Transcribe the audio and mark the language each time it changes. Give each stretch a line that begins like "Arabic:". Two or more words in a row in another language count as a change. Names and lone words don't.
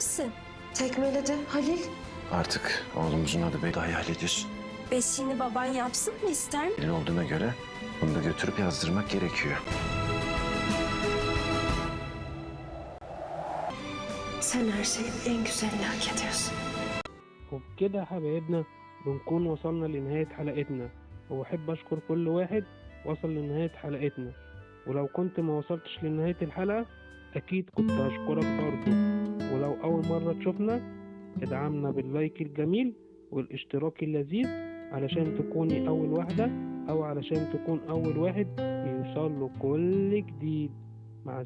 Turkish: Tekmeledi Halil. Artık oğlumuzun adı Bey hayal ediyorsun. Beşiğini baban yapsın mı ister mi? Elin olduğuna göre bunu da götürüp yazdırmak gerekiyor. Sen her şeyin en güzelini hak ediyorsun.
Arabic: وبكده حبايبنا بنكون وصلنا لنهاية حلقتنا وبحب أشكر كل واحد وصل لنهاية حلقتنا ولو كنت ما وصلتش لنهاية الحلقة أكيد كنت هشكرك برضه ولو أول مرة تشوفنا ادعمنا باللايك الجميل والاشتراك اللذيذ علشان تكوني أول واحدة أو علشان تكون أول واحد يوصل له كل جديد.